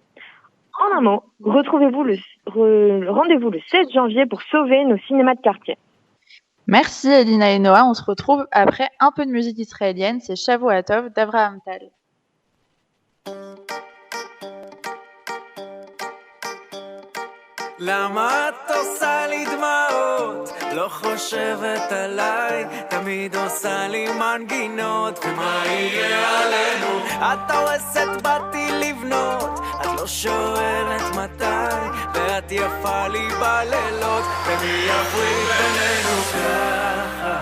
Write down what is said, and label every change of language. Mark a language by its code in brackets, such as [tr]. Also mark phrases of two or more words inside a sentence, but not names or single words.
[fr] En un mot, rendez-vous le 16 janvier pour sauver nos cinémas de quartier. Merci Elina et Noah, on se retrouve après un peu de musique israélienne, c'est Shavuatov d'Avraham Tal. [he] למה את עושה לי דמעות? לא חושבת עליי, תמיד עושה לי מנגינות. ומה יהיה עלינו? את הורסת באתי לבנות, את לא שואלת מתי, ואת יפה לי בלילות, ומי יפריד בינינו ככה?